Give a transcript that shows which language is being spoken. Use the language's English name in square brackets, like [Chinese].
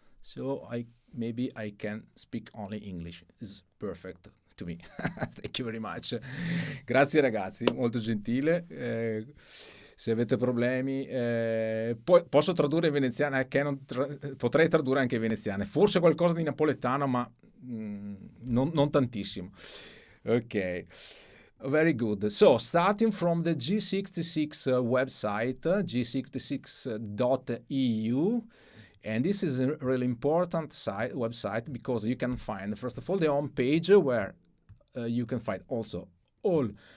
[English] So maybe I can speak only English. It's perfect to me. Thank you very much. [Italian] Grazie ragazzi, molto gentile. Se avete problemi, posso tradurre in veneziano, potrei tradurre anche in veneziano. Forse qualcosa di napoletano, ma non tantissimo. [English] Ok. Very good. So, starting from the G66 website, g66.eu, and this is a really important website because you can find, first of all, the home page where you can find also all